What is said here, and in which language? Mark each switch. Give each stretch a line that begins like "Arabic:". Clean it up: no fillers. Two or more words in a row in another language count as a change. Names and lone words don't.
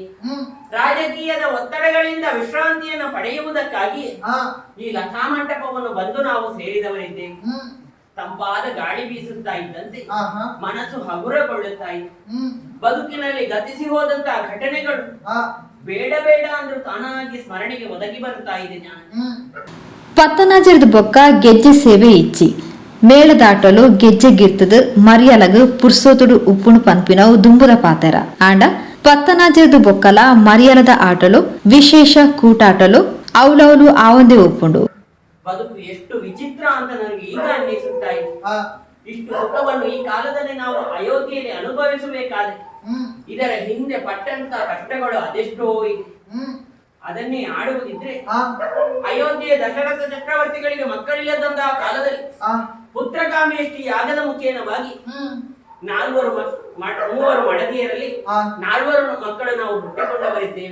Kannada: ರಾಜಕೀಯದ ಒತ್ತಡಗಳಿಂದ ವಿಶ್ರಾಂತಿಯನ್ನು ಪಡೆಯುವುದಕ್ಕಾಗಿ ಈ ಲತಾ ಮಂಟಪವನ್ನು ಬಂದು ನಾವು ಸೇರಿದವರಿದ್ದೇವೆ. ತಂಪಾದ ಗಾಳಿ ಬೀಸುತ್ತಾ ಇದ್ದಂತೆ ಮನಸ್ಸು ಹಗುರಗೊಳ್ಳುತ್ತಾ ಇತ್ತು. ಬದುಕಿನಲ್ಲಿ ಗತಿಸಿ ಹೋದಂತಹ ಘಟನೆಗಳು ಬೇಡ ಬೇಡ ಅಂದ್ರೂ ತಾನಾಗಿ ಸ್ಮರಣೆಗೆ ಒದಗಿ ಬರುತ್ತಾ ಇದೆ.
Tulu: ಪತ್ತನಾಜರದ ಬೊಕ್ಕ ಗೆಜ್ಜೆ ಸೇವೆ ಇಚ್ಚಿ ಮೇಳದಾಟಲು ಗೆಜ್ಜೆ ಗಿರ್ತದು ಮರಿಯಲಗು ಪುರ್ಸೋತುಡು ಉಪ್ಪುಣು ಪನ್ಪಿನವು ದುಂಬುದ ಪಾತೆರ ಆಂಡ ಪತ್ತನಾಜರದ ಬೊಕ್ಕಲ ಮರಿಯಲದ ಆಟಲು ವಿಶೇಷ ಕೂಟಾಟಲು ಅವಲವಲು ಆವಂದೇ ಒಪ್ಪುಂಡು.
Kannada: ಬದುಕು ಎಷ್ಟು ವಿಚಿತ್ರ ಅಂತ ನನಗೆ ಈಗ ಅನ್ನಿಸುತ್ತಾ ಇದೆ. ಇಷ್ಟು ಸುಖವನ್ನು ಈ ಕಾಲದಲ್ಲಿ ನಾವು ಅಯೋಧ್ಯೆಯಲ್ಲಿ ಅನುಭವಿಸಬೇಕಾದ್ರೆ ಇದರ ಹಿಂದೆ ಪಟ್ಟಂತ ಕಷ್ಟಗಳು ಅದೆಷ್ಟೋ ಇದೆ. ಅದನ್ನೇ ಆಡುವುದಿದ್ರೆ ಅಯೋಧ್ಯೆಯ ದಶರಥ ಚಕ್ರವರ್ತಿಗಳಿಗೆ ಮಕ್ಕಳಿಲ್ಲದಂತಹ ಕಾಲದಲ್ಲಿ ಪುತ್ರಕಾಮೇಷ್ಟಿ ಯಾಗದ ಮುಖೇನವಾಗಿ ಮೂವರು ಮಡದಿಯರಲ್ಲಿ 4 ಮಕ್ಕಳು ನಾವು ಹುಟ್ಟಿಕೊಂಡವರಿದ್ದೇವೆ.